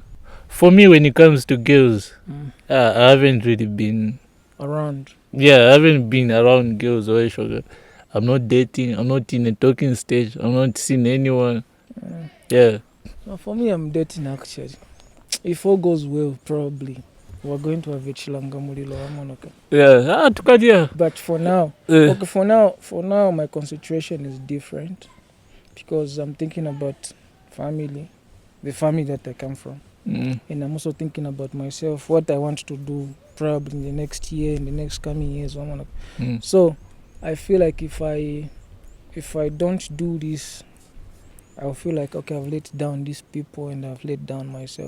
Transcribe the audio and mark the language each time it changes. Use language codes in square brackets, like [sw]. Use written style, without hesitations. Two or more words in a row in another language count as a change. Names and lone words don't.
[en] For me, when it comes to girls, I haven't really been around. Yeah, I haven't been around girls or sugar. I'm not dating. I'm not in a talking stage. I'm not seeing anyone. Yeah. Well, for me, I'm dating actually. If all goes well, probably we're going to have a [bem] chilanga mulilo amonaka. [en] Yeah. Tukadia. But for now, for now, my concentration is different because I'm thinking about family, the family that I come from, and I'm also thinking about myself, what I want to do probably in the next year, in the next coming years. So I feel like if I don't do this, I'll feel like, okay, I've let down these people and I've let down myself.